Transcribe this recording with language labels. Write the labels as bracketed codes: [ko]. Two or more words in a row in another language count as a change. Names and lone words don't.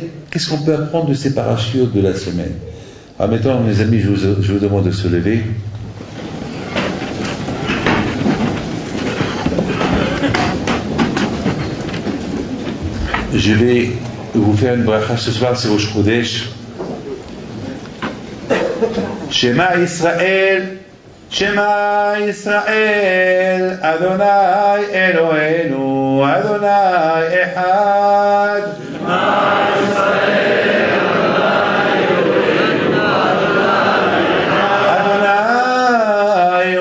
[fr] Qu'est-ce qu'on peut apprendre de ces parachutes de la semaine? Alors maintenant, mes amis, je vous demande de se lever. Je vais vous faire une bracha ce soir, c'est [he] ראש חודש. שמע ישראל, שמע ישראל, ה' אלוהינו, ה' אחד. שמע ישראל, ה' אלוהינו, ה' אחד.